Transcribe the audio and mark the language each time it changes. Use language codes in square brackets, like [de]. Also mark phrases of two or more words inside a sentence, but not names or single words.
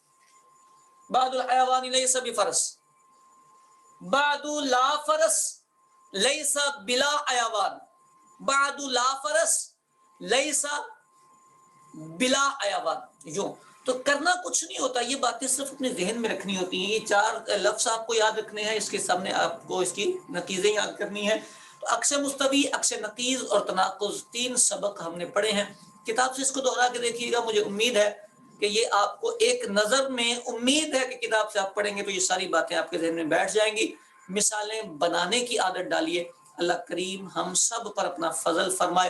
[ar] بعد الحیوان لیس بفرس, بعد لا فرس لیس بلا حیوان, بعد لا فرس لیس بلا حیوان. [ur] یوں تو کرنا کچھ نہیں ہوتا, یہ باتیں صرف اپنے ذہن میں رکھنی ہوتی ہیں. یہ 4 لفظ آپ کو یاد رکھنے ہیں, اس کے سامنے آپ کو اس کی نقیضیں یاد کرنی ہیں. تو عکس مستوی, عکس نقیض اور تناقض 3 سبق ہم نے پڑھے ہیں. کتاب سے اس کو دوہرا کے دیکھیے گا, مجھے امید ہے کہ یہ آپ کو ایک نظر میں, امید ہے کہ کتاب سے آپ پڑھیں گے تو یہ ساری باتیں آپ کے ذہن میں بیٹھ جائیں گی. مثالیں بنانے کی عادت ڈالیے. اللہ کریم ہم سب پر اپنا فضل فرمائے.